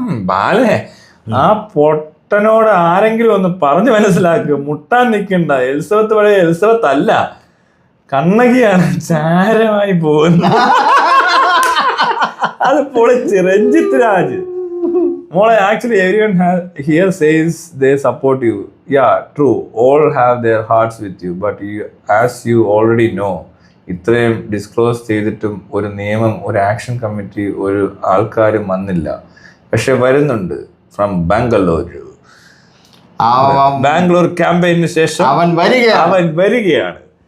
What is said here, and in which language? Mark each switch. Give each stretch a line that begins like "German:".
Malayalam: ബാലേ, ആ പൊട്ടനോട് ആരെങ്കിലും ഒന്ന് പറഞ്ഞു മനസ്സിലാക്കുക. മുട്ടാൻ നിൽക്കണ്ട. എൽസവത്ത് പഴയ എൽസവത്ത് അല്ല, കണ്ണകിയാണ് ചാരമായി പോകുന്നത്. അത് പൊളിച്ച് Ranjith Raj.
English: Mola, actually everyone here says they support you. Yeah, true. All have their hearts with you. But as you already know,
Malayalam: ഇത്രയും ഡിസ്ക്ലോസ് ചെയ്തിട്ടും ഒരു നിയമം, ഒരു ആക്ഷൻ കമ്മിറ്റി, ഒരു ആൾക്കാരും വന്നില്ല. പക്ഷെ വരുന്നുണ്ട് ഫ്രം ബാംഗ്ലൂരു. ബാംഗ്ലൂർ ക്യാമ്പയിന് ശേഷം അവൻ വരികയാണ്.